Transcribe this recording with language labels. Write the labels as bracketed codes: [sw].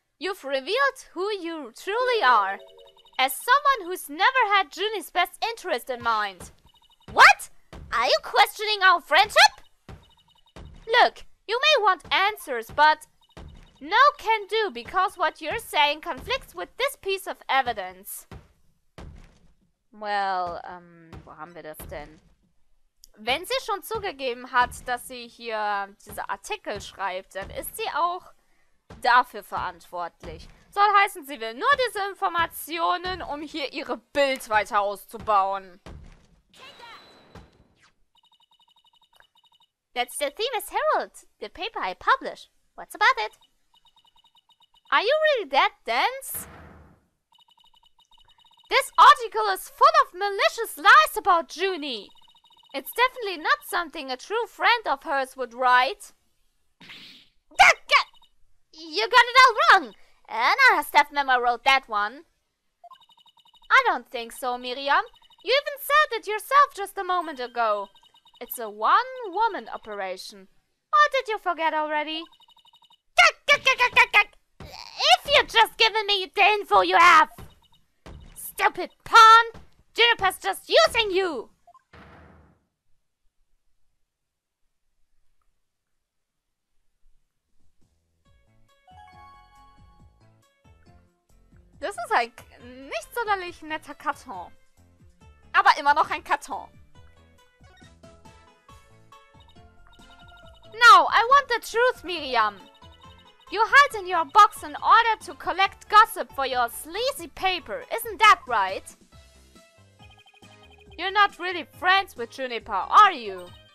[en] You've revealed who you truly are. As someone who's never had Junie's best interest in mind. What? Are you questioning our friendship? Look, you may want answers, but no can do because what you're saying conflicts with this piece of evidence. [de] Well, wo haben wir das denn? Wenn sie schon zugegeben hat, dass sie hier diese Artikel schreibt, dann ist sie auch dafür verantwortlich. Soll heißen, sie will nur diese Informationen, um hier ihre Bild weiter auszubauen. [en] That's the Themis Herald, the paper I publish. What's about it? Are you really that dense? This article is full of malicious lies about Junie. It's definitely not something a true friend of hers would write. You got it all wrong. Another staff member wrote that one. I don't think so, Miriam. You even said it yourself just a moment ago. It's a one-woman operation. Or did you forget already? If you'd just given me the info you have. Stupid pawn. Juniper's just using you. [de] Das ist ein nicht sonderlich netter Karton. Aber immer noch ein Karton. [en] Now, I want the truth, Miriam. You hide in your box in order to collect gossip for your sleazy paper, isn't that right? You're not really friends with Juniper, are you?